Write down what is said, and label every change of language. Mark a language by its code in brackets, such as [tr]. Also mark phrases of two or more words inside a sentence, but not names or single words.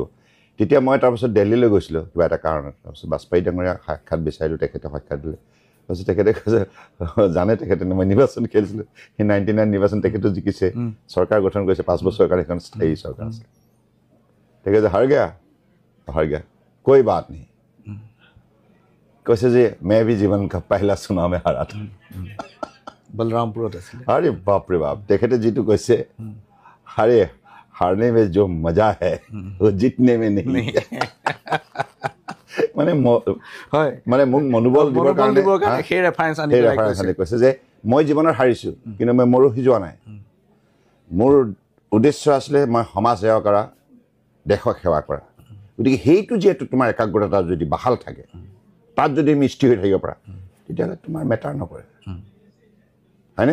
[as] তেতিয়া মই তাৰপিছত দিল্লীলৈ গৈছিলোঁ কিবা এটা কাৰণত। তাৰপিছত বাজপেয়ী ডাঙৰীয়া সাক্ষাৎ বিচাৰিলোঁ, তেখেতে সাক্ষাৎ দিলে। তাৰপিছত তেখেতে কৈছে, জানে তেখেতে মই নিৰ্বাচন খেলিছিলোঁ, সেই 99 নিৰ্বাচন তেখেতো জিকিছে, চৰকাৰ গঠন কৰিছে 5 বছৰৰ কাৰণে, সেইখন স্থায়ী চৰকাৰ আছে। [hi] তেখেতে हार गया कोई बात नहीं, [as] কৈছে যে [hi] मैं भी जीवन का पहला चुनाव में हारा था। [as] বলৰামপুৰত আছিলে। আৰে বাপৰে বাপ, তেখেতে যিটো কৈছে, [hi] अरे हारने में जो मजा है वो जीतने में नहीं। [as] মানে মোক মনোবল দিবৰ কাৰণে সেই ৰেফাৰেঞ্চ আনি কৈছে যে মই জীৱনত হাৰিছোঁ, কিন্তু মই মৰহি যোৱা নাই। মোৰ উদ্দেশ্য আছিলে মই সমাজ সেৱা কৰা, দেশক সেৱা কৰা। গতিকে সেইটো যিহেতু তোমাৰ একাগ্ৰতা যদি বাহাল থাকে, তাত যদি মিষ্টি হৈ থাকিব পাৰা, তেতিয়াহ'লে তোমাৰ মেটাৰ নকৰে, হয়নে?